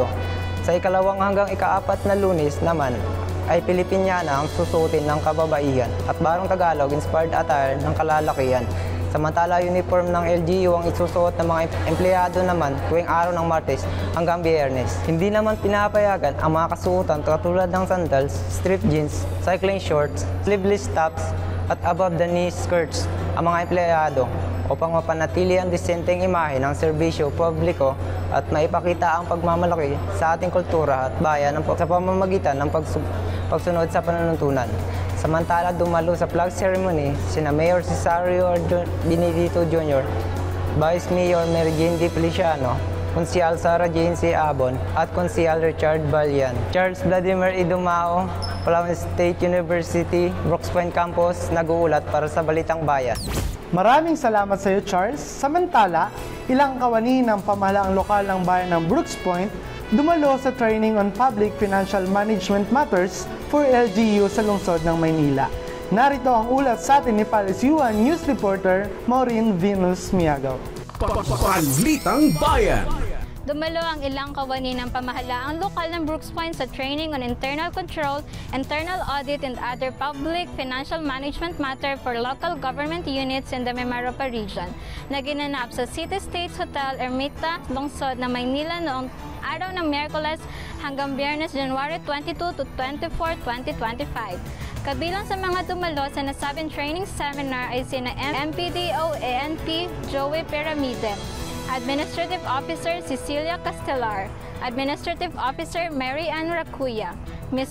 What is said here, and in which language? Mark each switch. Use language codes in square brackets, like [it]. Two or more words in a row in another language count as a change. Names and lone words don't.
[tl] Sa ikalawang hanggang ika-4 na Lunes naman ay Pilipiniana ang susuotin ng kababaihan at Barong [en] Tagalog-inspired attire [tl] ng kalalakihan. Samantala, uniform ng LGU ang isusuot ng mga empleyado naman tuwing araw ng Martes hanggang Biyernes. Hindi naman pinapayagan ang mga kasuotan katulad ng sandals, [en] strip jeans, cycling shorts, sleeveless tops [tl] at [en] above-the-knee skirts [tl] ang mga empleyado upang mapanatili ang disenteng imahe ng serbisyo publiko at maipakita ang pagmamalaki sa ating kultura at bayan sa pamamagitan ng pagsunod sa panuntunan. Samantala, dumalo sa [en] flag ceremony [tl] sina Mayor Cesario Benedito Jr., Vice Mayor Mary Jane D. Feliciano, Konsyal Sara Jane C. Abon, at Konsyal Richard Balyan. Charles Vladimir Dumao, Palawan State University, Brooks Point Campus, nag-uulat para sa Balitang Bayan. Maraming salamat sa iyo, Charles. Samantala, ilang kawani ng pamahalaang lokal ng bayan ng Brooks Point dumalo sa Training on Public Financial Management Matters for LGU sa lungsod ng Maynila. Narito ang ulat sa atin ni Palace U1 [en] News Reporter [tl] Maureen Venus Miagaw. Balitang Bayan. Dumalo ang ilang kawani ng pamahalaang lokal ng Brooks Point sa Training on Internal Control, Internal Audit, and other public financial management matter for local government units in the Mimaropa region na ginanap sa City States Hotel Ermita, lungsod ng Maynila noong araw ng Miyerkules hanggang Biyernes, [en] January 22 to 24, 2025. [tl] Kabilang sa mga dumalo sa nasabing [en] training seminar [tl] ay sina MPDO ANP Joey Piramide, Administrative Officer Cecilia Castellar, Administrative Officer Mary Ann Racuya, Ms.